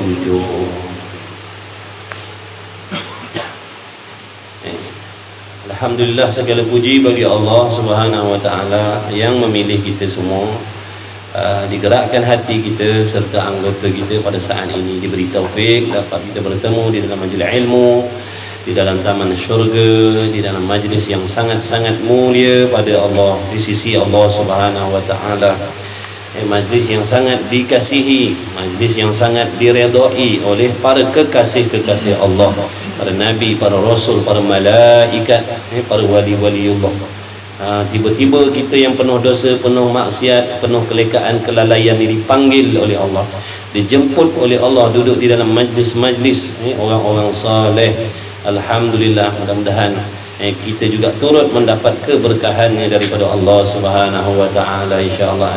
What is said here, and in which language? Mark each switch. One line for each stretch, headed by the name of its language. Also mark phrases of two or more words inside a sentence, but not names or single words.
Malay: Alhamdulillah, segala puji bagi Allah
Arabic: سبحانه وتعالى
Malay: yang memilih kita semua, digerakkan hati kita serta anggota kita pada saat ini diberi taufik dapat kita bertemu di dalam majlis ilmu, di dalam taman syurga, di dalam majlis yang sangat-sangat mulia pada Allah, di sisi Allah
Arabic: سبحانه وتعالى.
Malay: Majlis yang sangat dikasihi, majlis yang sangat diredai oleh para kekasih-kekasih Allah, para nabi, para rasul, para malaikat, para wali-waliullah. Tiba-tiba kita yang penuh dosa, penuh maksiat, penuh kelekaan, kelalaian ini dipanggil oleh Allah, dijemput oleh Allah duduk di dalam majlis-majlis orang-orang saleh. Alhamdulillah, mudah-mudahan kita juga turut mendapat keberkahannya daripada Allah
Arabic: سبحانه وتعالى
Malay: insyaallah.